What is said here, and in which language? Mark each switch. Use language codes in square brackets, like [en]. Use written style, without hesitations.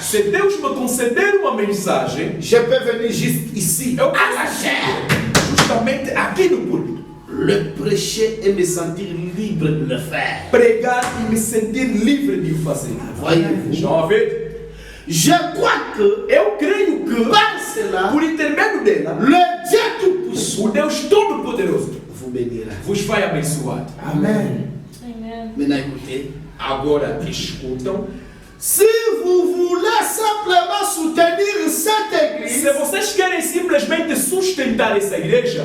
[pt] se Deus me conceder uma mensagem, [fr] je peux venir juste ici, [pt] eu [fr] à la chair, [pt] justamente aqui no púlpito, [fr] le prêcher et me sentir libre de le faire. [pt] pregar e me sentir livre de o fazer. [fr] Voyez-vous, [pt] Estão a ver? [fr] je crois que [pt] Eu creio que, [fr] par cela, [pt] por intermédio dela, [fr] le Dieu Tout-Puissant [pt] o Deus Todo-Poderoso [fr] vous bénira. [pt] vos vai abençoar. Amen. [fr] Maintenant écoutez, [pt] Agora escutam. [fr] si vous vous voulez simplement soutenir cette église, [pt] Se vocês querem simplesmente sustentar essa igreja,